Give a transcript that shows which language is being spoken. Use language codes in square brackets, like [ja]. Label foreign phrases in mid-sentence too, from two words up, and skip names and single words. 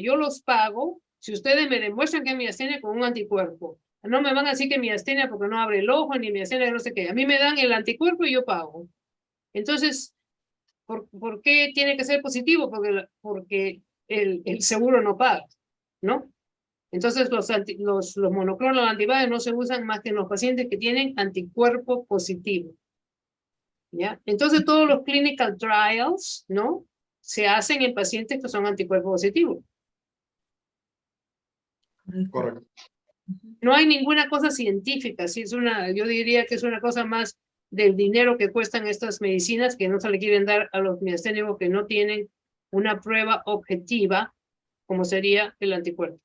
[es] Yo los pago si ustedes me demuestran que es miastenia con un anticuerpo. No me van a decir que miastenia porque no abre el ojo, ni miastenia no sé qué. A mí me dan el anticuerpo y yo pago. Entonces, ¿por qué tiene que ser positivo? Porque el seguro no paga, ¿no? Entonces los [en] monoclonal antibodies [es] no se usan más que en los pacientes que tienen anticuerpo positivo. ¿Ya? Entonces todos los [en] clinical trials, [es] ¿no? Se hacen en pacientes que son anticuerpo positivos. Correcto. No hay ninguna cosa científica, ¿sí? Yo diría que es una cosa más del dinero que cuestan estas medicinas que no se le quieren dar a los miasténicos que no tienen una prueba objetiva como sería el anticuerpo.